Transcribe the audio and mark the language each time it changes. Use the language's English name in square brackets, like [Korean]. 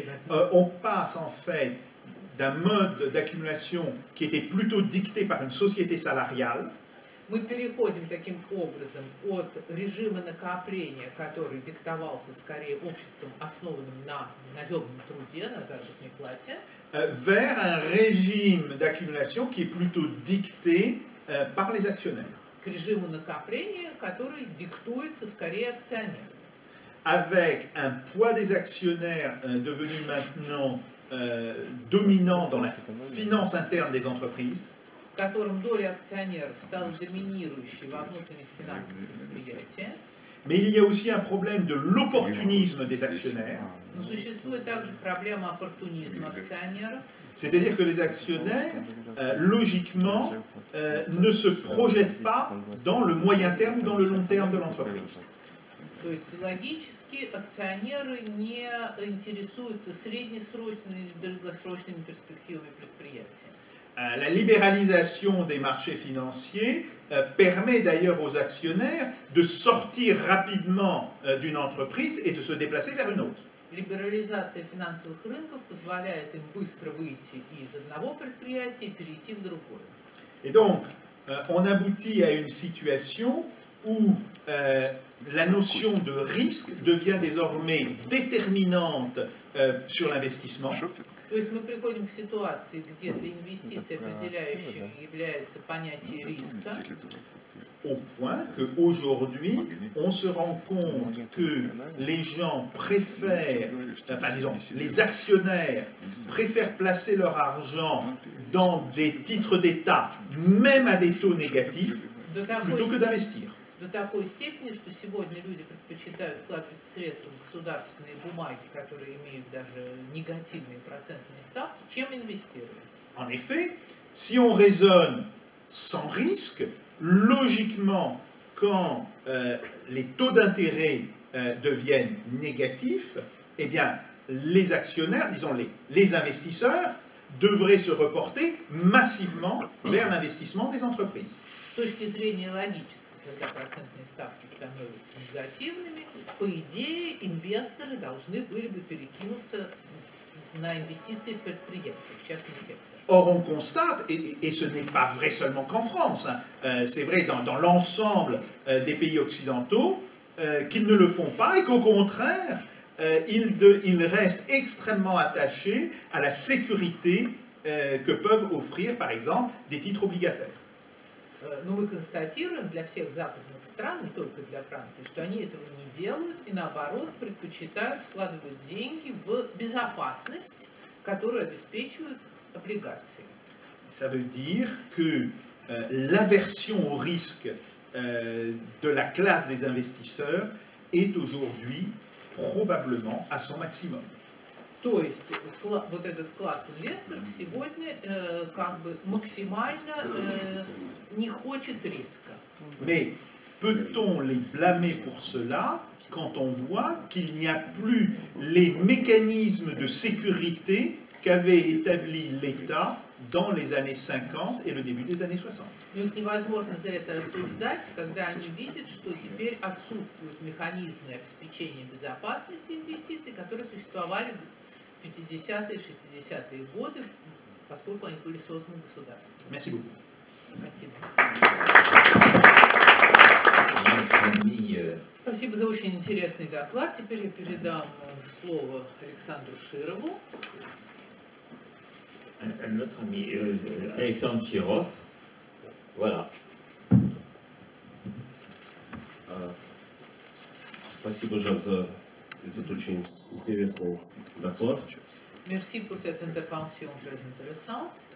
[French] On passe en fait d'un mode d'accumulation qui était plutôt dicté par une société salariale. [Russian] Мы переходим таким образом от режима накопления, который диктовался скорее обществом, основанным на наемном труде, на заработной плате, [French] vers un régime d'accumulation qui est plutôt dicté par les actionnaires. [Russian] к режиму накопления, который диктуется скорее акционером. [French] Avec un poids des actionnaires devenu maintenant dominant dans la finance interne des entreprises, [Russian] в котором доля акционеров стала доминирующей во внутренних финансах предприятия. [French] mais il y a aussi un problème de l'opportunisme des actionnaires. [Russian] Но существует также проблема оппортунизма акционеров. [French] C'est-à-dire que les actionnaires, logiquement, ne se projettent pas dans le moyen terme ou dans le long terme de l'entreprise. [Russian] То есть логически акционеры не интересуются среднесрочными и долгосрочными перспективами предприятия. [French] La libéralisation des marchés financiers permet d'ailleurs aux actionnaires de sortir rapidement d'une entreprise et de se déplacer vers une autre. [Russian] Либерализация финансовых рынков позволяет им быстро выйти из одного предприятия и перейти в другое. [French] Et donc, on aboutit à une situation où la notion de risque devient désormais déterminante sur l'investissement. [Russian] То есть мы приходим к ситуации, где для инвестиций определяющим является понятие риска, [French] Au point qu'aujourd'hui, on se rend compte que les gens préfèrent, enfin disons, les actionnaires préfèrent placer leur argent dans des titres d'État, même à des taux négatifs, plutôt que d'investir. [Russian] до такой степени, что сегодня люди предпочитают вкладывать средства в государственные бумаги, которые имеют даже негативные процентные ставки, чем инвестировать. [French] En effet, si on raisonne sans risque, logiquement, quand les taux d'intérêt deviennent négatifs, eh bien, les actionnaires, disons les investisseurs, devraient se reporter massivement vers l'investissement des entreprises. [Russian] С точки зрения логической, когда процентные ставки становятся негативными, по идее инвесторы должны были бы перекинуться на инвестиции в предприятия, в частный сектор. [French] Or, on constate, et ce n'est pas vrai seulement qu'en France, c'est vrai dans l'ensemble des pays occidentaux, qu'ils ne le font pas et qu'au contraire, ils restent extrêmement attachés à la sécurité que peuvent offrir, par exemple, des titres obligataires. [Russian] Но мы констатируем для всех западных стран, не только для Франции, что они этого не делают и наоборот предпочитают вкладывать деньги в безопасность, которую обеспечивают облигации. [French] Ça veut dire que l'aversion au risque de la classe des investisseurs est aujourd'hui probablement à son maximum. [Russian] То есть вот этот класс инвесторов сегодня как бы максимально не хочет риска. [French] Mais peut-on les blâmer pour cela quand on voit qu'il n'y a plus les mécanismes de sécurité qu'avait établi l'État dans les années 50 et le début des années 60. [Russian] Но их невозможно за это осуждать, когда они видят, что теперь отсутствуют механизмы обеспечения безопасности инвестиций, которые существовали в 50-е, 60-е годы, поскольку они были созданы государством. [French] Merci beaucoup. [Russian] Спасибо. [French] Famille, [Russian] Спасибо за очень интересный доклад. Теперь я передам слово Александру Широву. [French] notre ami Alexandre Chirov. Voilà. [Russian] Спасибо, Жак, за этот очень интересный доклад. [French] Merci pour cette intervention très intéressante.